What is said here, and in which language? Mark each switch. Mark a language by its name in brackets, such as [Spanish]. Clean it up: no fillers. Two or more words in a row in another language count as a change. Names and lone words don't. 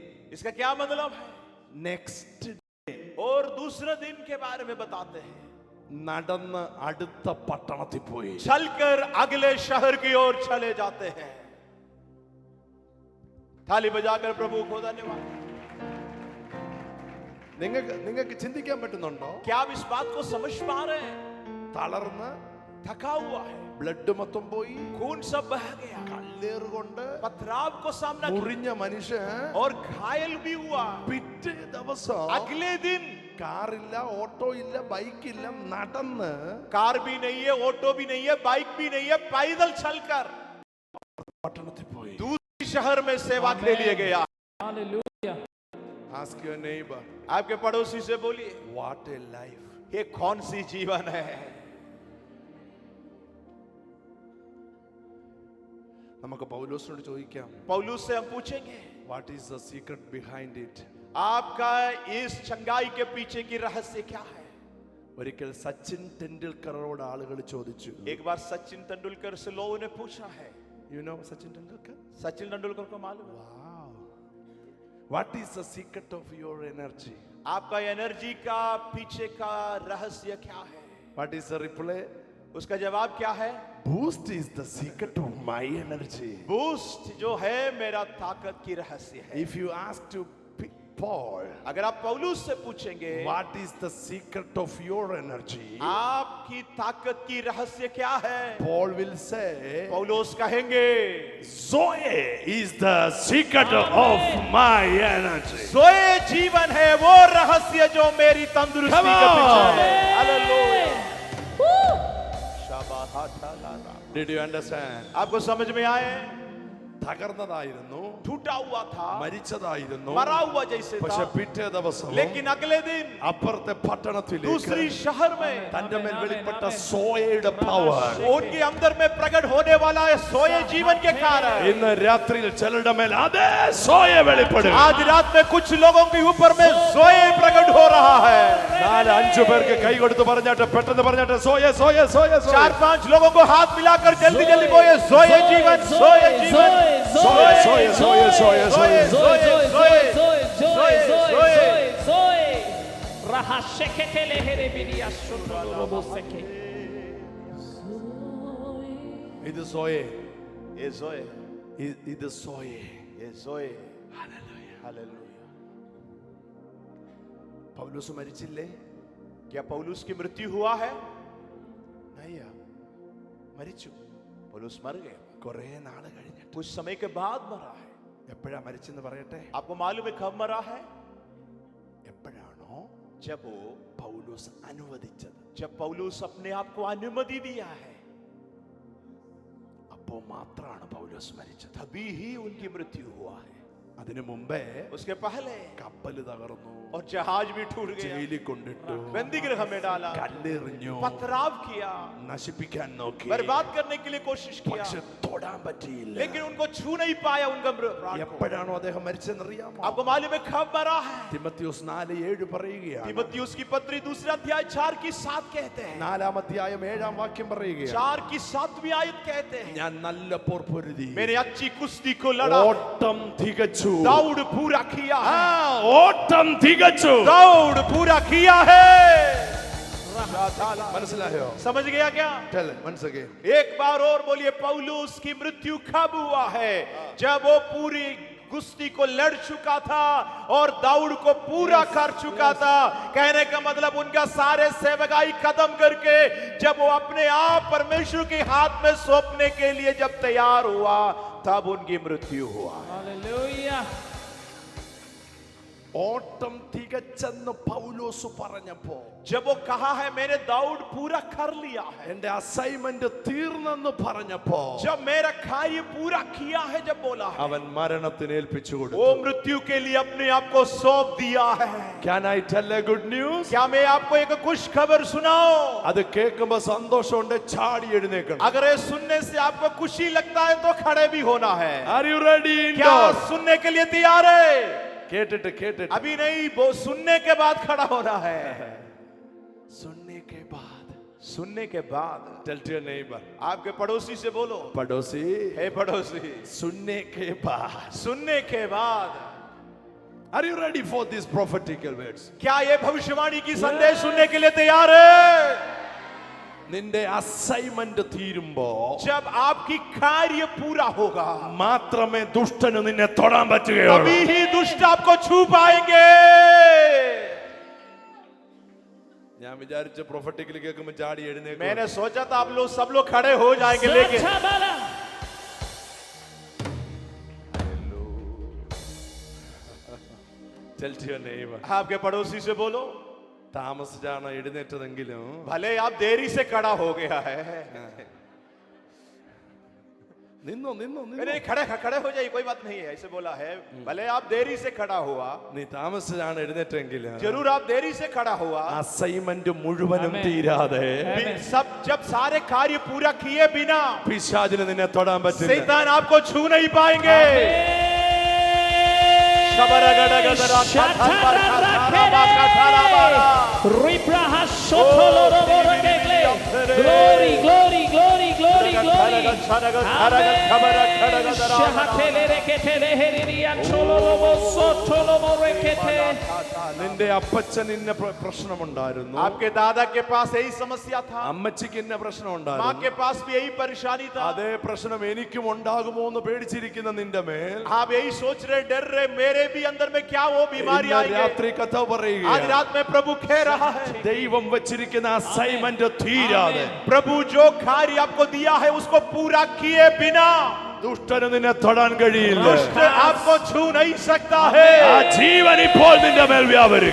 [Hindi] इसका क्या मतलब है? [English] Next [Hindi] और दूसरे दिन के बारे में बताते हैं, [Malayalam] നടന്ന് അടുത്ത പട്ടണത്തിൽ പോയി. [Hindi] चलकर अगले शहर की ओर चले जाते हैं। थाली बजाकर प्रभु को धन्यवाद। [Malayalam] നിങ്ങൾക്ക് ചിന്തിക്കാൻ പറ്റുന്നുണ്ടോ? [Hindi] क्या आप इस बात को समझ पा रहे हैं? [Malayalam] തളർന്ന് [Hindi] थका हुआ है, [Malayalam] ബ്ലഡ് മൊത്തം പോയി, [Hindi] खून सब बह गया, [Malayalam] കല്ലേറ് കൊണ്ട് [Hindi] पथराव को सामना किया [Malayalam] മുറിഞ്ഞ മനുഷ്യൻ [Hindi] और घायल भी हुआ। [Malayalam] പിറ്റേ ദിവസം [Hindi] अगले दिन [Malayalam] കാറില്ല, ഓട്ടോ ഇല്ല, ബൈക്കില്ല, നടന്ന് [Hindi] कार भी नहीं है, ऑटो भी नहीं है, बाइक भी नहीं है, पैदल चलकर [Malayalam] പട്ടണത്തിൽ പോയി. [Hindi] दूसरे शहर में सेवा के लिए गया। हालेलुया। [English] Ask your neighbor, [Hindi] आपके पड़ोसी से बोलिए, [English] what a life. [Hindi] ये कौन सी जीवन है? [Malayalam] നമുക്ക് പൗലോസിനോട് ചോദിക്കാം, [Hindi] पौलुस से हम पूछेंगे, [English] what is the secret behind it? [Hindi] आपका इस चंगाई के पीछे की रहस्य क्या है? [Malayalam] ഒരിക്കൽ സച്ചിൻ ടെണ്ടുൽക്കറോട് ആളുകൾ ചോദിച്ചു. [Hindi] एक बार सचिन तेंदुलकर से लोगों ने पूछा है, [English] You know സച്ചിൻ ടെണ്ടുൽക്കർ? [Hindi] सचिन तेंदुलकर को मालूम है? [English] Wow. What is the secret of your energy? आपका एनर्जी का पीछे का रहस्य क्या है? What is the reply? उसका जवाब क्या है? Boost is the secret of my energy. [Hindi] बूस्ट जो है मेरा ताकत की रहस्य है। [English] If you ask to Paul, [Hindi] अगर आप पौलुस से पूछेंगे [English] what is the secret of your energy? [Hindi] आपकी ताकत की रहस्य क्या है, [English] Paul will say, [Hindi] पौलुस कहेंगे [English] Zoe is the secret of my energy. [Hindi] सोए जीवन है वो रहस्य जो मेरी तंदुरुस्ती के पीछे है। हालेलुया। शाबाश। [English] Did you understand? [Hindi] आपको समझ में आए? [Malayalam] തകർന്നതായിരുന്നു, [Hindi] टूटा हुआ था, [Malayalam] മരിച്ചതായിരുന്നു, [Hindi] मरा हुआ जैसे [Malayalam] പക്ഷെ [Hindi] था, [Malayalam] പിറ്റേ ദിവസം [Hindi] लेकिन अगले दिन [Malayalam] അപ്പുറത്തെ പട്ടണത്തിലേക്ക് [Hindi] दूसरी शहर में [Malayalam] തന്റെ മേൽ വെളിപ്പെട്ട സോയയുടെ പവർ [Hindi] उनके अंदर में प्रकट होने वाला है सोए जीवन के कारण। [Malayalam] ഇന്ന് രാത്രിയിൽ ചിലരുടെ മേൽ അതേ സോയ വെളിപ്പെടും. [Hindi] आज रात में कुछ लोगों के ऊपर में सोए प्रकट हो रहा है। [Malayalam] 4-5 പേർക്ക് കൈ കൊടുത്ത് പറഞ്ഞാട്ടെ, പെട്ടെന്ന് പറഞ്ഞാട്ടെ, സോയ സോയ സോയ സോയ. [Hindi] 4-5 लोगों को हाथ मिलाकर जल्दी जल्दी बोले सोए जीवन, सोए जीवन, [Malayalam] സോയ സോയ സോയ സോയ സോയ. रहा शेकेते लेहेरे बिरिया शोटो रोबो सेके। ഇത് സോയേ, [Hindi] ये सोए, [Malayalam] ഇത് സോയേ. [Hindi] ये सोए। [Malayalam] ഹല്ലേലൂയ. [Hindi] हालेलुया। [Malayalam] പൗലോസ് മരിച്ചില്ലേ? [Hindi] क्या पौलुस की मृत्यु हुआ है? [Malayalam] അയ്യ, മരിച്ചു. [Hindi] पौलुस मर गए, [Malayalam] കുറേ നാള് കഴിഞ്ഞിട്ട്. [Hindi] कुछ समय के बाद मरा है। [Malayalam] എപ്പോഴാ മരിച്ചെന്ന് പറയട്ടെ? [Hindi] आपको मालूम है कब मरा है? [Malayalam] എപ്പോഴാണോ [Hindi] जब वो [Malayalam] പൗലോസ് അനുവദിച്ചത്, [Hindi] जब पौलुस अपने आप को अनुमति दिया है, [Malayalam] അപ്പോ മാത്രമാണ് പൗലോസ് മരിച്ചത്. [Hindi] तभी ही उनकी मृत्यु हुआ है। [Malayalam] അതിനു മുമ്പേ [Hindi] उसके पहले [Malayalam] കപ്പല് തകർന്നു, [Hindi] और जहाज भी टूट गया, [Malayalam] ജയിലിൽ കൊണ്ടിട്ടു, [Hindi] बंदीगृह में डाला, [Malayalam] കല്ലെറിഞ്ഞു, [Hindi] पथराव किया, [Malayalam] നശിപ്പിക്കാൻ നോക്കി, [Hindi] बर्बाद करने के लिए कोशिश किया, [Malayalam] പക്ഷെ തൊടാൻ പറ്റിയില്ല. [Hindi] लेकिन उनको छू नहीं पाया उनका प्राण को। [Malayalam] എപ്പോഴാണോ അദ്ദേഹം മരിച്ചെന്നറിയാമോ? [Hindi] आपको मालूम है कब मरा है? [Malayalam] തിമോത്തിയോസ് 4:7 പറയുകയാണ്. [Hindi] तीमुथियुस की पत्री 2 अध्याय 4 की 7 कहते हैं, [Malayalam] 4-ാം അധ്യായം 7-ാം വാക്യം പറയുകയാണ്, [Hindi] 4 की 7वीं आयत कहते हैं, [Malayalam] ഞാൻ നല്ല പോർ പൊരുതി, [Hindi] मैंने अच्छी कुश्ती को लड़ा, [Malayalam] ഓട്ടം തികച്ചു. [Hindi] दौड़ पूरा किया [Malayalam] ആ, [Hindi] है, [Malayalam] ഓട്ടം തികച്ചു. [Hindi] दौड़ पूरा किया है। [Malayalam] മനസ്സിലായോ? [Hindi] समझ गया क्या? [English] Tell it once again. [Hindi] एक बार और बोलिए, पौलुस की मृत्यु कब हुआ है? जब वो पूरी कुश्ती को लड़ चुका था और दौड़ को पूरा कर चुका था। कहने का मतलब उनका सारे सेवकाई खत्म करके जब वो अपने आप परमेश्वर के हाथ में सौंपने के लिए जब तैयार हुआ, तब उनकी मृत्यु हुआ। [English] Hallelujah. [Malayalam] ഓട്ടം തികച്ചെന്ന് പൗലോസ് പറഞ്ഞപ്പോ, [Hindi] जब वो कहा है मैंने दौड़ पूरा कर लिया है, [Malayalam] എന്റെ അസൈൻമെന്റ് തീർന്നെന്ന് പറഞ്ഞപ്പോ, [Hindi] जब मेरा कार्य पूरा किया है, जब बोला है, [Malayalam] അവൻ മരണത്തിന് ഏൽപ്പിച്ചു [Hindi] वो [Malayalam] കൊടുത്തു. [Hindi] मृत्यु के लिए अपने आप को सौंप दिया है। [English] Can I tell a good news? [Hindi] क्या मैं आपको एक खुश खबर सुनाऊं? [Malayalam] അത് കേൾക്കുമ്പോ സന്തോഷമുണ്ട്, ചാടി എഴുന്നേക്കണം. [Hindi] अगर ये सुनने से आपको खुशी लगता है तो खड़े भी होना है। [English] Are you ready? [Hindi] क्या सुनने के लिए तैयार है? [Malayalam] കേട്ടിട്ട് കേട്ടിട്ട് [Hindi] अभी नहीं, वो सुनने के बाद खड़ा होना है। सुनने के बाद सुनने के बाद [English] tell to your neighbor, [Hindi] आपके पड़ोसी से बोलो, पड़ोसी, हे पड़ोसी, सुनने के बाद. सुनने के बाद [English] Are you ready for these prophetical words? [Hindi] क्या ये भविष्यवाणी की संदेश सुनने के लिए तैयार है? [Malayalam] നിന്റെ അസൈൻമെന്റ് തീരുമ്പോ [Hindi] जब आपकी कार्य पूरा होगा, [Malayalam] മാത്രമേ ദുഷ്ടന് നിന്നെ തൊടാൻ പറ്റുകയുള്ളൂ. [Hindi] तभी ही दुष्ट आपको छू पाएंगे। [Malayalam] ഞാൻ വിചാരിച്ച പ്രൊഫറ്റിക്കൽ കേൾക്കുമ്പോൾ ചാടി എഴുന്നേൽക്കും. [Hindi] मैंने सोचा था आप लोग सब लोग खड़े हो जाएंगे, लेकिन Shabala. [English] Tell to your neighbor, [Hindi] आपके पड़ोसी से बोलो, [Malayalam] താമസിച്ചാണ് എഴുന്നേറ്റതെങ്കിലും [Hindi] भले आप देरी से खड़ा हो गया है, [Malayalam] നിന്നോ നിന്നോ നിന്നോ. [Hindi] नहीं खड़े खड़े हो जाइए, कोई बात नहीं है, ऐसे बोला है। भले आप देरी से खड़ा हुआ, [Malayalam] നീ താമസിച്ചാണ് എഴുന്നേറ്റെങ്കിലും [Hindi] जरूर आप देरी से खड़ा हुआ, [Malayalam] അസൈൻമെന്റ് മുഴുവനും [English] Amen. [Malayalam] തീരാതെ [Hindi] सब जब सारे कार्य पूरा किए बिना [Malayalam] പിശാചിന് നിന്നെ തൊടാൻ പറ്റില്ല. [Hindi] शैतान आपको छू नहीं पाएंगे। [English] Glory, glory, glory, glory, glory. [Malayalam] നിന്റെ അപ്പച്ചൻ ഇന്ന പ്രശ്നമുണ്ടായിരുന്നു, [Hindi] आपके दादा के पास यही समस्या था, [Malayalam] അമ്മച്ചിക്ക് ഇന്ന പ്രശ്നം [Hindi] माँ [Malayalam] ഉണ്ടായിരുന്നു. [Hindi] के पास भी यही परेशानी था। [Malayalam] അതേ പ്രശ്നം എനിക്കും ഉണ്ടാകുമോ എന്ന് പേടിച്ചിരിക്കുന്ന നിന്റെ മേൽ [Hindi] आप यही सोच रहे, डर रहे, मेरे भी अंदर में क्या वो बीमारी [Malayalam] ഇന്ന് [Hindi] आई है। [Malayalam] രാത്രി കഥ [Hindi] आज [Malayalam] പറയുക, [Hindi] रात में प्रभु कह रहा है, [Malayalam] ദൈവം വെച്ചിരിക്കുന്ന അസൈൻമെന്റ് തീരാതെ [Hindi] प्रभु जो कार्य आपको दिया है उसको पूरा किए बिना [Malayalam] ദുഷ്ടന് നിന്നെ തൊടാൻ കഴിയില്ല. [Hindi] दुष्ट आपको छू नहीं सकता है। [Malayalam] ആ ജീവൻ ഇപ്പോൾ നിന്റെ മേൽ വ്യാപരിക്കും.